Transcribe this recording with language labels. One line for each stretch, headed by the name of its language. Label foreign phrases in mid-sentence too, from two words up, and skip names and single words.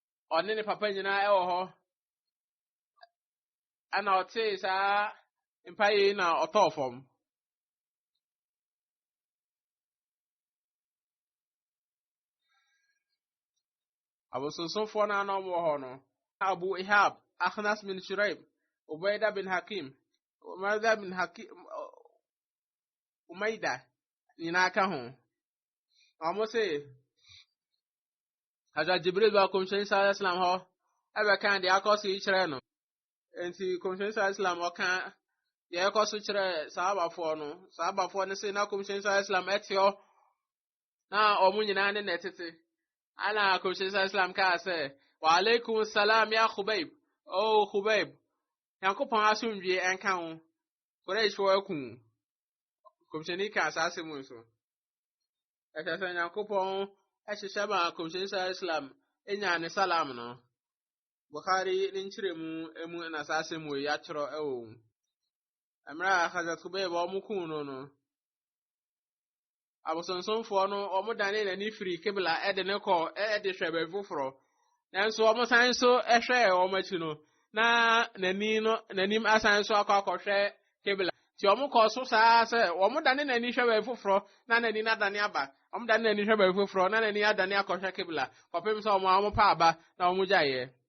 Akan: ɔne ne papa nyinaa ɛwɔ hɔ ana ɔte saa mpaye na ɔtɔɔ fam abosonsomfoɔ no ana ɔmo wɔ hɔ no Abu Ihab Akhnas bin Shuraib Ubaida bin Hakim Umaida bin Hakim Umaida nyinaa ka ho ɔmo se Hazrat Jibril ba Kɔmhyɛni
Arabic: صلى الله عليه وسلم
Akan: hɔ ɛbɛka deɛ akɔ so yi kyerɛ no enti Kɔmhyɛni
Arabic: صلى الله عليه
Akan: wasallam ɔka deɛ ɛkɔ so kyerɛ sahabafoɔ no se na Kɔmhyɛni
Arabic: صلى الله عليه وسلم
Akan: ɛte hɔ na ɔmo nyinaa ne nɛtete ana Kɔmhyɛni
Arabic: صلى الله عليه وسلم
Akan: kaa sɛ
Arabic: وعليكم السلام يا خبيب
Akan: o Khubayb Yankopɔn asomdwie ɛnka ho Quraishfoɔ aku Kɔmhyɛni ka asase mu so ɛkyɛ sɛ Yankopɔn ɛhyehyɛ ma Kɔmhyɛni
Arabic: صلى الله عليه وسلم
Akan: enya ne salam no Bukhari ne nkyerɛmu emu na asase mu yi akyerɛ ɛwɔ Amra Hazrat Khubayb ɔmo ku no abosonsomfoɔ no ɔmo dane n'ani firi kibla ɛde ne kɔ ɛde hwɛ baabi foforɔ nanso ɔmo san so ɛhwɛ ɔmo akyi no na n'anim asan so akɔhwɛ kibla ti ɔmo kɔ so saa sɛ ɔmo dane n'ani hwɛ baabi foforɔ na n'ani nadane aba ɔmo dane n'ani hwɛ baabi foforɔ na n'ani adane akɔhwɛ kibla kɔpem sɛ ɔmo pa aba na ɔmo gyaeɛ